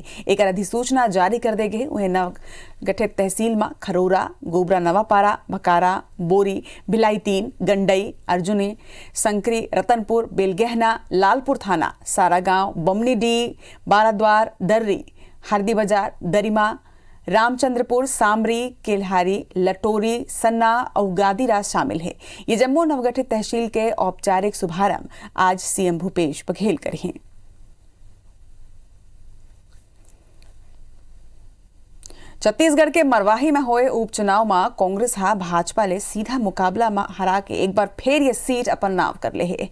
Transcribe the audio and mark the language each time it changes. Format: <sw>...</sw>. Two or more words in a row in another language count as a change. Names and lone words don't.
<hne>एक अधिसूचना जारी कर देगे उन्हें नव गठित तहसील में खरोरा, गोबरा, नवापारा, भकारा, बोरी, भिलाई 3, गंडई, अर्जुनी, संकरी, रतनपुर, बेलगहना, लालपुर थाना, सारागांव, बमनीडी, बाराद्वार, दर्री, हरदी बाजार, दरिमा, रामचंद्रपुर, सामरी, केल्हारी, लटोरी, सन्ना और गादीराज शामिल है। ये जम्मू नवगठित तहसील के औपचारिक शुभारंभ आज CM भूपेश बघेल करें। छत्तीसगढ़ के मरवाही में हुए उपचुनाव में कांग्रेस भाजपा ले सीधा मुकाबला में हरा के एक बार फिर ये सीट अपन नाव कर ले है।</hne>